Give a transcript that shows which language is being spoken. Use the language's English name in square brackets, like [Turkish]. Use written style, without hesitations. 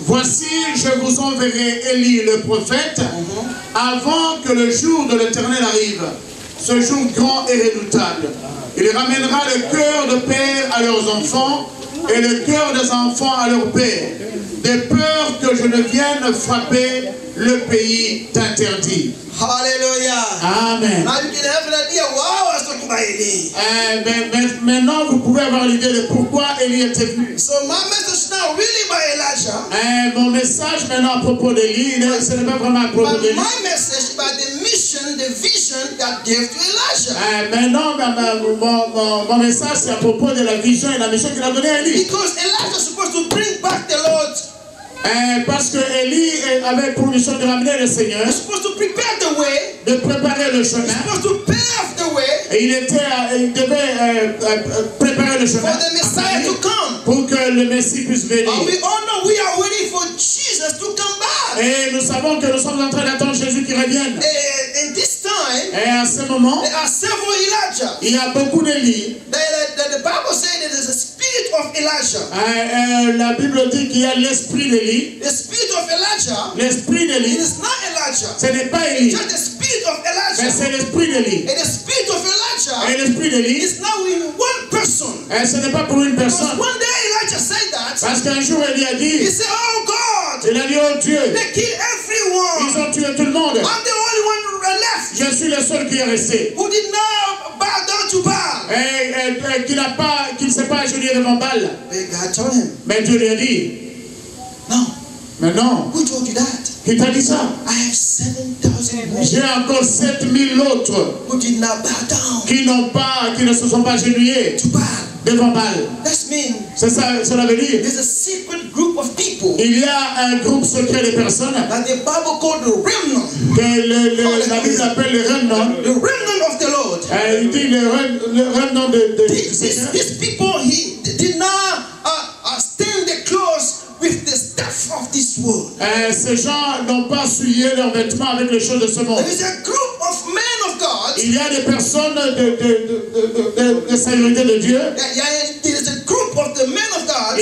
[French] Voici, je vous enverrai Élie le prophète avant que le jour de l'Éternel arrive. Ce jour grand et redoutable. Il ramènera le cœur de père à leurs enfants et le cœur des enfants à leur père, de peur que je ne vienne frapper le pays d'interdit. Hallelujah. Amen. [English] Now you can have an idea why I was talking about Eli. [French] Maintenant, vous pouvez avoir l'idée de pourquoi Élie était venu. [English] So my message now really about Elijah. [French] Mon message maintenant à propos d'Élie, ce n'est pas vraiment à propos [English] But [French] d'Élie. [English] my message about the mission, the vision God gave to Elijah. [French] Maintenant, mon message c'est à propos de la vision et la mission qu'il a donnée à Élie. [English] Because Elijah was supposed to bring back the Lord. [French] Parce que Élie avait pour mission de ramener le Seigneur, [English] He's supposed to prepare the way. [French] De préparer le chemin. [English] He's supposed to pave the way. [French] Et il devait préparer le chemin [English] for the Messiah to come. [French] Pour que le Messie puisse venir. [English] And we all know we are waiting for Jesus to come back. [French] Et nous savons que nous sommes en train d'attendre Jésus qui revienne. [English] In this time, [French] et à ce moment, [English] there are several Elijahs. [French] Il y a beaucoup d'Élie. [English] The Bible says that there's a spirit of Elijah. [French] La Bible dit qu'il y a l'esprit d'Élie. [English] The spirit of Elijah. [French] L'esprit d'Élie. [English] It is not Elijah. [French] Ce n'est pas Élie. [English] Just the spirit of Elijah. [French] Mais c'est l'esprit d'Élie. [English] And the spirit of Elijah. [French] Et l'esprit d'Élie. [English] Is now in one person. [French] Et ce n'est pas pour une personne. [English] Because one day Elijah said that. [French] Parce qu'un jour Élie a dit. [English] He said, "Oh God." [French] Il a dit, oh Dieu. [English] They killed everyone. [French] Ils ont tué tout le monde. [English] I'm the only one left. [French] Je suis le seul qui est resté. [English] Who did not bow down to Baal. [French] Et qui ne s'est pas agenouillé devant Baal. [English] But God told him. [French] Mais Dieu lui a dit. [English] No. [French] Mais non. [English] Who told you that? [French] Qui t'a dit ça? [English] I have 7,000 more. [French] J'ai encore 7,000 autres. [English] Who did not bow down. [French] Qui ne se sont pas agenouillés. [English] To Baal. [French] Devant Baal. [English] That means. [French] C'est ça, cela veut dire. [English] There's a secret group of people. [French] Il y a un groupe secret de personnes. [English] That the Bible called the remnant. [French] Que la Bible appelle le remnant. [English] The remnant of the Lord. [French] Il dit le remnant du Seigneur. [English] These people, he did not stand the clothes with the stuff of this world. [French] Ces gens n'ont pas souillé leurs vêtements avec les choses de ce monde. [English] There is a group of men of God. [French] Il y a des personnes de serviteurs de Dieu. [English] There is a group of the men of God.